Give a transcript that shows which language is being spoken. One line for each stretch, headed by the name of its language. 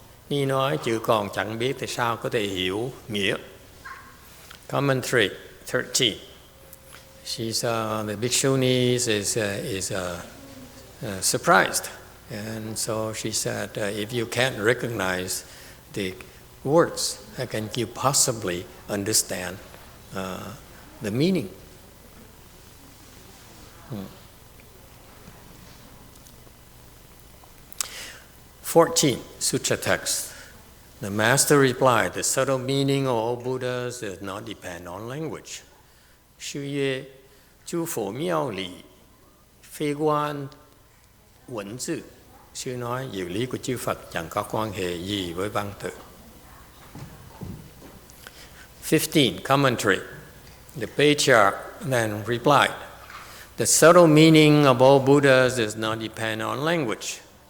Vietnamese: Ni nói chữ còn chẳng biết thì sao có thể hiểu nghĩa.
English: Commentary 13. She's the bhikshuni is surprised, and so she said, if you can't recognize the words, how can you possibly understand the meaning? 14, sutra text. The master replied, the subtle meaning of all Buddhas does not depend on language. Sư Yue, chư phổ miao lý, phê quan文字.
Vietnamese: Sư nói diệu lý của chư Phật chẳng có quan hệ gì với văn tự.
English: 15, commentary. The patriarch then replied, the subtle meaning of all Buddhas does not depend on language.